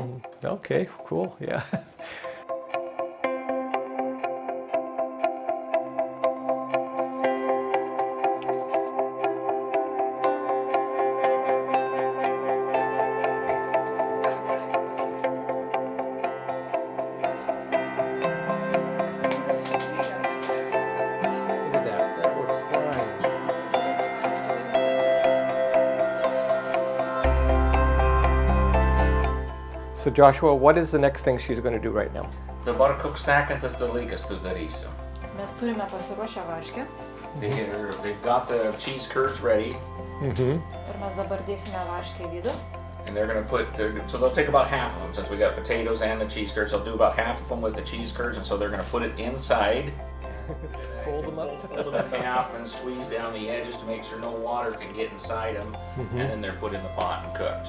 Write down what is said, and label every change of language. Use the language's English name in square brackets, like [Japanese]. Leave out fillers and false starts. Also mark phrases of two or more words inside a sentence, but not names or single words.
[English] Okay, cool. Yeah. Look at that. That works fine. So Joshua, what is the next thing she's going to do right now? [Lithuanian] Dabar koks sekantis dalykas tu darysi. Mes turime pasiruošę varškę [English] They've got the cheese curds ready, Mm-hmm. [Lithuanian] ir mes dabar dėsime varškę į vidų. [English] and they're going to put, so they'll take about half of them, since we got potatoes and the cheese curds, they'll do about half of them with the cheese curds, and so they're going to put it inside, Fold them up. fold them in half and squeeze down the edges to make sure no water can get inside them, and then they're put in the pot and cooked.